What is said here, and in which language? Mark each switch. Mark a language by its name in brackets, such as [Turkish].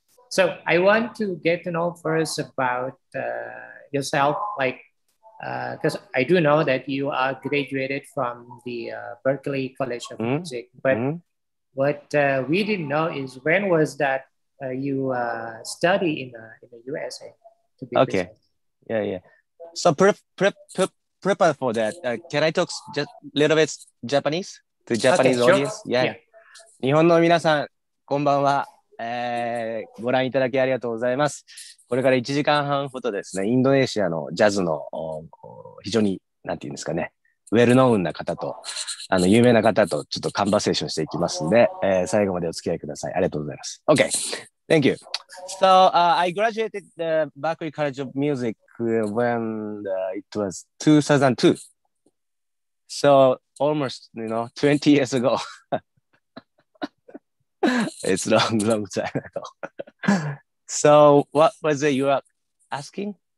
[English] So I want to get to know first about yourself, like, because I do know that you are graduated from the Berklee College of Music, but what we didn't know is when was that you study in the USA? To be okay. Precise. Yeah. So prepare for that. Can I talk just a little bit Japanese to Japanese audience? Yeah. [Japanese] 日本の皆さん、こんばんは。ご覧いただきありがとうございます。これから1時間半ほどですね、インドネシアのジャズの非常に、なんていうんですかね、ウェルノウンな方と、有名な方とちょっとカンバセーションしていきますので、最後までお付き合いください。ありがとうございます。 [English] Okay, thank you. So, I graduated the Berklee College of Music when it was 2002. So, almost, 20 years ago. It's long time ago. So, what was it you were asking?